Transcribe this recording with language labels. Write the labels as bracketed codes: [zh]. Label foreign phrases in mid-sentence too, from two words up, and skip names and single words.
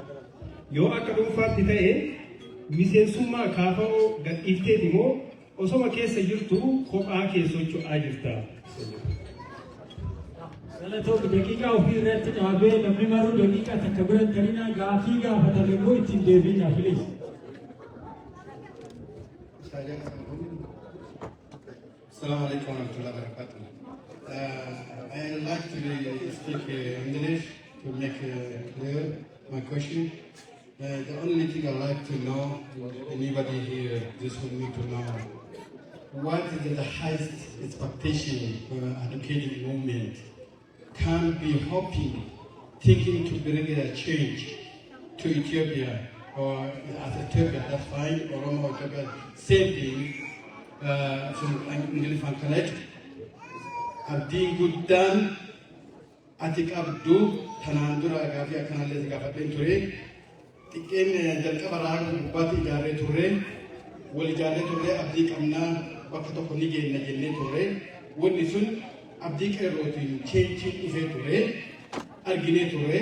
[om] Yoo akka dhuunfaatti ta'e miseensummaa kaafa'oo gadhiifteeti immoo osoma keessa jirtu kophaa kee socho'aa jirta. Galatoon daqiiqaa ofii irratti dhaabee namni maruu daqiiqaa takka bira tarina gaafii gaafatame immoo ittiin deebiin filis. [ar] السلام عليكم ورحمة الله وبركاته. [en] I would like to speak English to make clear my question. The only thing I'd like to know, anybody here just want me to know, what is the highest expectation for educated movement can be hoping, thinking to bring a change to Ethiopia, or as Ethiopia, that's fine, Oromo, Ethiopia, same thing, from English and Connect. [om] Abdiin guddaan ati qabdu tanaan dura gaafii akkanallee si gaafadheen ture. Xiqqeen jalqaba raaguu gubbaatti ijaarree turre, wal ijaarree turre abdii qabnaa bakka tokko ni geenna jennee turre. Wanni sun abdii qeerrootiin cheenchiin dhufee ture, arginee ture.